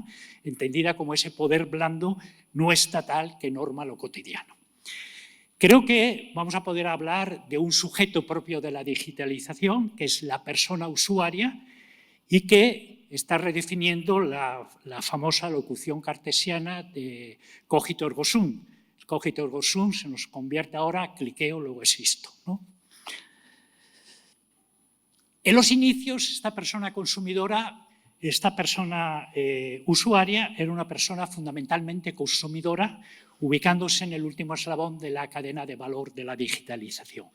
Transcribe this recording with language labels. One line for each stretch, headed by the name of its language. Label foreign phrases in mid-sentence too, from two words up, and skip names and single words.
Spanish: Entendida como ese poder blando no estatal que norma lo cotidiano. Creo que vamos a poder hablar de un sujeto propio de la digitalización, que es la persona usuaria, y que está redefiniendo la famosa locución cartesiana de
Latin: cogito ergo sum. Cogito ergo sum
Spanish: se nos convierte ahora, cliqueo, luego existo, ¿no? En los inicios, esta persona consumidora, esta persona usuaria, era una persona fundamentalmente consumidora, ubicándose en el último eslabón de la cadena de valor de la digitalización.